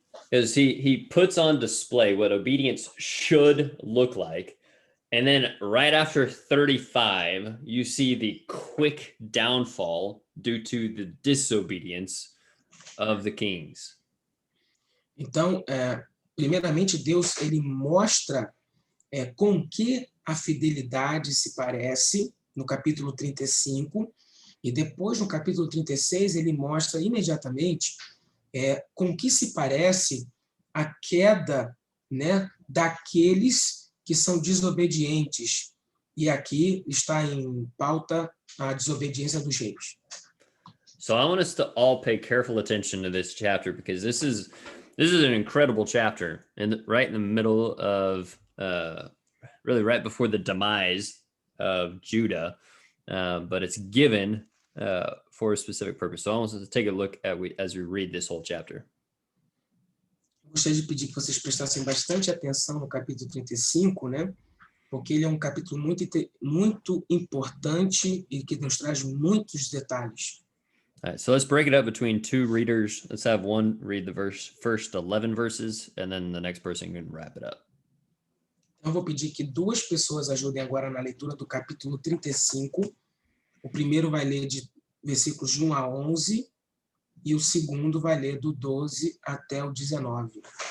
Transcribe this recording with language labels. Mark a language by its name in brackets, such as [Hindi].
[English] Because he puts on display what obedience should look like. And then right after 35, you see the quick downfall due to the disobedience of the kings. [Portuguese] Então, primeiramente, Deus ele mostra com que a fidelidade se parece no capítulo 35, e depois no capítulo 36 ele mostra imediatamente com que se parece a queda, né, daqueles que são desobedientes. E aqui está em pauta a desobediência dos reis. [English] So I want us to all pay careful attention to this chapter, because this is an incredible chapter, and right in the middle of really right before the demise of Judah, but it's given for a specific purpose. So I want us to take a look at as we read this whole chapter. [Portuguese] Gostaria de pedir que vocês prestassem bastante atenção no capítulo 35, né? Porque ele é um capítulo muito importante e que nos traz muitos detalhes. [English] All right, so let's break it up between two readers. Let's have one read the first 11 verses, and then the next person can wrap it up. [Portuguese] Então, eu vou pedir que duas pessoas ajudem agora na leitura do capítulo 35. O primeiro vai ler de versículos de 1 a 11, e o segundo vai ler do 12 até o 19.